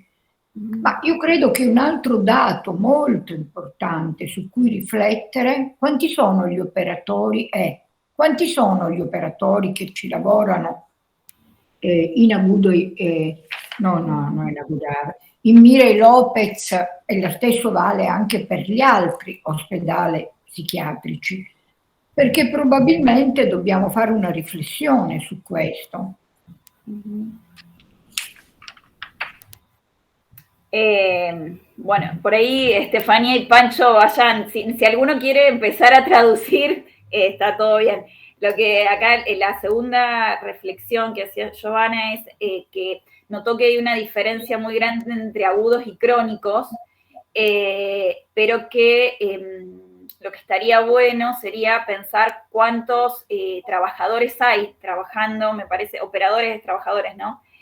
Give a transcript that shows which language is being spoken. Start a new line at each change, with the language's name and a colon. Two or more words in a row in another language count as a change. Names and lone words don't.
Italian: Ma io credo che un altro dato molto importante su cui riflettere, quanti sono gli operatori quanti sono gli operatori che ci lavorano in Agudo, non in Abu Dhabi, in Mira e Lopez, e lo stesso vale anche per gli altri ospedali psichiatrici, perché probabilmente dobbiamo fare una riflessione su questo.
Spanish: Bueno, por ahí Estefanía y Pancho vayan, si alguno quiere empezar a traducir, está todo bien. Lo que acá, la segunda reflexión que hacía Giovanna es que notó que hay una diferencia muy grande entre agudos y crónicos, pero que lo que estaría bueno sería pensar cuántos trabajadores hay trabajando, me parece, operadores, trabajadores, ¿no?